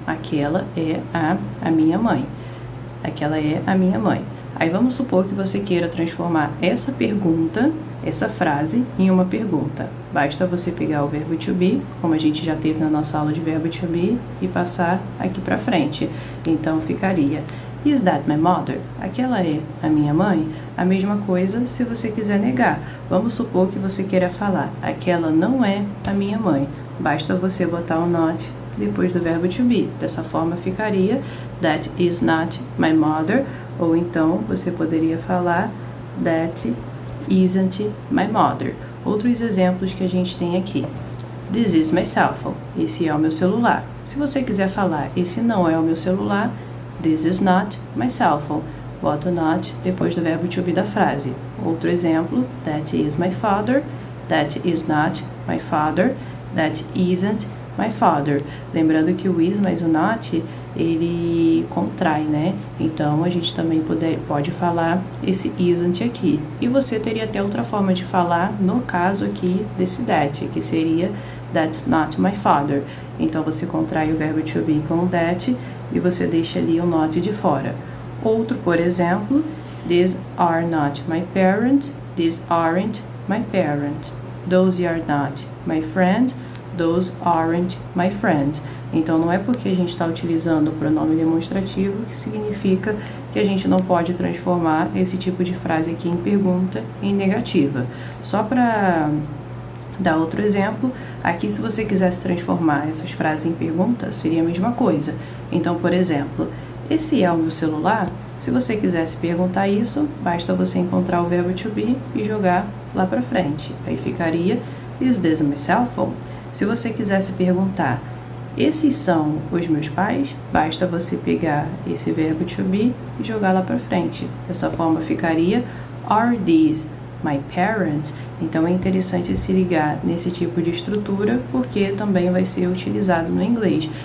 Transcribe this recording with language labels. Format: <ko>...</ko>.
<pt>Aquela é a minha mãe. Aquela é a minha mãe. Aí vamos supor que você queira transformar essa pergunta, essa frase, em uma pergunta. Basta você pegar o verbo to be, como a gente já teve na nossa aula de verbo to be, e passar aqui para frente. Então ficaria,</pt> <en>is that my mother?</en> <pt>Aquela é a minha mãe? A mesma coisa se você quiser negar. Vamos supor que você queira falar, aquela não é a minha mãe. Basta você botar o not depois do verbo to be. Dessa forma ficaria,</pt> <en>that is not my mother.</en> <pt>Ou então você poderia falar,</pt> <en>that isn't my mother.</en> <pt>Outros exemplos que a gente tem aqui.</pt> <en>This is my cell phone.</en> <pt>Esse é o meu celular. Se você quiser falar, esse não é o meu celular,</pt> <en>this is not my cell phone.</en> <pt>Bota o not depois do verbo to be da frase. Outro exemplo,</pt> <en>that is my father. That is not my father. That isn't my father.</en> <pt>Lembrando que o is mais o not, ele contrai, né? Então, a gente também pode falar esse isn't aqui. E você teria até outra forma de falar, no caso aqui desse that, que seria</pt> <en>that's not my father.</en> <pt>Então, você contrai o verbo to be com o that e você deixa ali o not de fora. Outro, por exemplo,</pt> <en>these are not my parents. These aren't my parents. Those are not my friends. Those aren't my friends.</en> <pt>Então, não é porque a gente está utilizando o pronome demonstrativo que significa que a gente não pode transformar esse tipo de frase aqui em pergunta em negativa. Só para dar outro exemplo, aqui se você quisesse transformar essas frases em pergunta, seria a mesma coisa. Então, por exemplo, esse é o meu celular? Se você quisesse perguntar isso, basta você encontrar o verbo to be e jogar lá para frente. Aí ficaria,</pt> <en>is this my cell phone?</en> <pt>Se você quisesse perguntar, esses são os meus pais? Basta você pegar esse verbo to be e jogar lá para frente. Dessa forma ficaria,</pt> <en>are these my parents?</en> <pt>Então é interessante se ligar nesse tipo de estrutura, porque também vai ser utilizado no inglês.</pt>